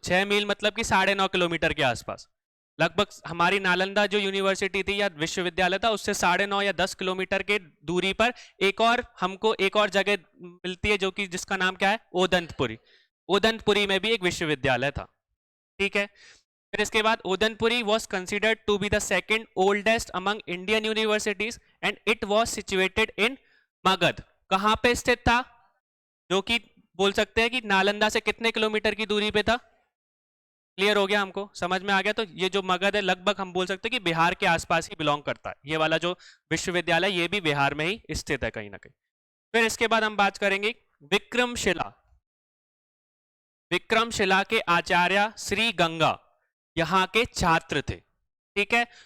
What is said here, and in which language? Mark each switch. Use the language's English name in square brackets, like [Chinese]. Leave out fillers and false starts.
[Hindi] 6 मील मतलब कि 9.5 किलोमीटर के आसपास। लगभग हमारी नालंदा जो यूनिवर्सिटी थी या विश्वविद्यालय था उससे 9.5 या 10 किलोमीटर के दूरी पर हमको एक और जगह मिलती है जो कि जिसका नाम क्या है, उदनपुरी। उदनपुरी में भी एक विश्वविद्यालय था। ठीक है, फिर इसके बाद [English] Udanpuri was considered to be the second oldest among Indian universities and it was situated in Magadh. [Hindi] कहां पे स्थित था, जो कि बोल सकते हैं कि नालंदा से कितने किलोमीटर की दूरी पे था। क्लियर हो गया, हमको समझ में आ गया। तो ये जो मगध है लगभग हम बोल सकते हैं कि बिहार के आसपास ही बिलोंग करता है। ये वाला जो विश्वविद्यालय ये भी बिहार में ही स्थित है कहीं ना कहीं। फिर इसके बाद हम बात करेंगे विक्रमशिला। विक्रमशिला के आचार्य श्री गंगा यहाँ के छात्र थे, ठीक है।